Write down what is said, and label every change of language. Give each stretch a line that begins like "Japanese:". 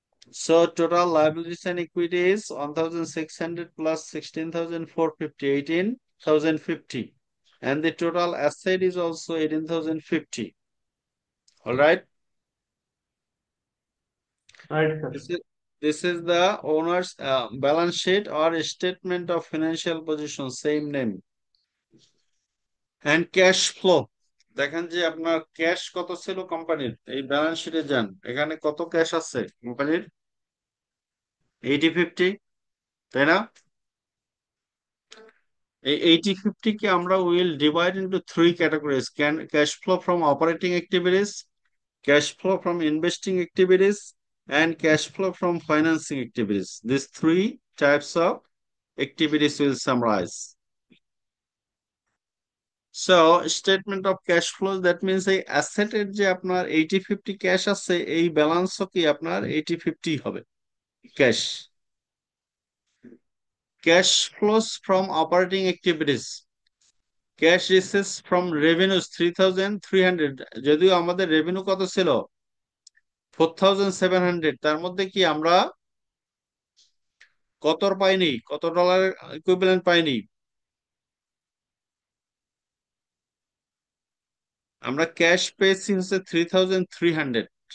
English: So total liabilities and equity is 1,600 plus 16,450, 18,050. And the total asset is also 18,050. All right. Right, sir. This is the owner's balance sheet or statement of financial position, same name. And cash flow,
Bangla: দেখেন যে আপনার cash কত ছিল কোম্পানির, এই balance শিটে যান, এখানে কত ক্যাশ আছে কোম্পানির? 8050, তাই না? এই 80-50 কে আমরা
English: Will divide into three categories: cash flow from operating activities, cash flow from investing activities, and cash flow from financing activities. These three types of activities will summarize. So, statement of cash flow, that means
Bangla: এই অ্যাসেটের যে আপনার 80-50 cash আছে, এই ব্যালেন্সও কি আপনার 80-50 হবে cash.
English: Cash flows from operating activities, cash receipts from revenues 3,300,
Bangla: যদিও আমাদের রেভিনিউ কত ছিল 4,700, তার মধ্যে কি আমরা কত পাইনি, কত ডলার ইকুইভ্যালেন্ট পাইনি, আমরা ক্যাশ পেয়েছি হচ্ছে 3,300।